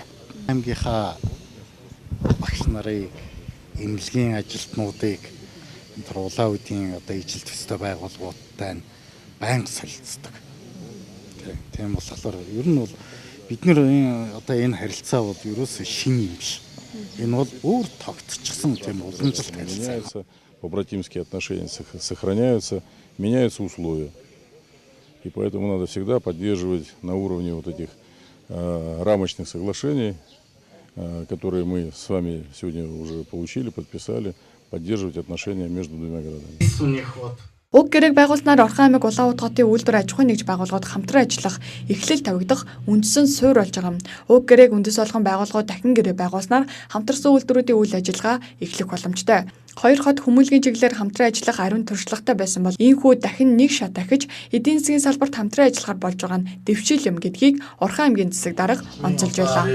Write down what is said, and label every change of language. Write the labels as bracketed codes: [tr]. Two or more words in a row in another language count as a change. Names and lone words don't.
[mn] Аймгийнхаа багш нарын эмнэлгийн ажилтнуудыг Улаанудын одоо ижил төстэй байгууллагуудтай байнга солилцдог. Тийм болохоор ер нь бол бид нэр одоо энэ харилцаа бол ерөөсөө шин юм биш. Энэ бол өөр тогтчихсон тийм уламжилт харилцаа. [ru] Побратимские отношения сохраняются, меняются условия. И поэтому надо всегда поддерживать на уровне вот этих рамочных соглашений, которые мы с вами сегодня уже получили, подписали, поддерживать отношения между двумя городами. [mn] Уг гэрээг байгуулснаар Орхон аймаг Улаануд хотын үйлдвэр аж ахуйн нэгж байгууллагууд хамтран ажиллах эхлэл тавигдах үндсэн суурь болж байгаа юм. Уг гэрээг үндэс болгон байгууллагууд дахин гэрээ байгуулснаар хамтарсан үйлдвэрүүдийн үйл ажиллагаа эхлэх боломжтой. Хоёр хот хүмүүнлэгийн чиглэлээр хамтран ажиллах ариун туршлагатай байсан бол ийхүү дахин нэг шат дахиж эдийн засгийн салбарт хамтран ажиллахаар болж байгаа нь дэвшил юм гэдгийг Орхон аймгийн засаг дарга онцолж байлаа.